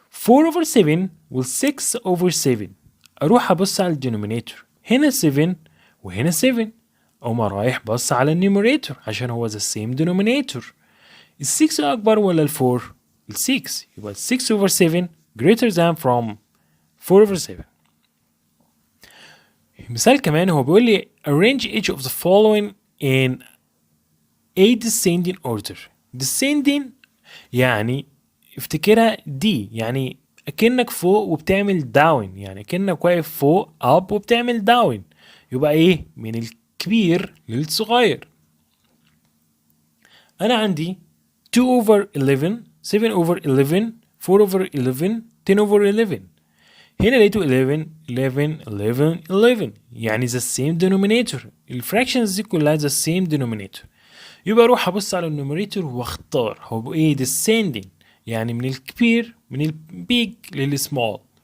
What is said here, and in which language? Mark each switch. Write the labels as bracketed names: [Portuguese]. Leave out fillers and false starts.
[Arabic] 4 over 7 وال 6 over 7 اروح ابص على الدينومينيتور هنا 7 وهنا 7 اقوم رايح بص على النيوميريتور عشان هو [English] the same denominator [Arabic] ال 6 اكبر ولا ال 4 ال 6 يبقى 6 over 7 [English] greater than from [Arabic] 4 over 7. مثال كمان هو بيقول لي [English] arrange each of the following in a descending order. [Arabic] descending يعني افتكرها دي يعني اكنك فوق وبتعمل داون يعني اكنك واقف فوق اب وبتعمل داون يبقى ايه من الكبير للصغير. انا عندي 2 over 11 7 over 11 4 over 11 10 over 11 هنا لقيته 11 11 11 11 يعني [English] the same denominator [Arabic] الفراكشنز دي كلها the same denominator يبقى اروح ابص على النوميريتور واختار هو ايه descending يعني من الكبير من البيج للسمول.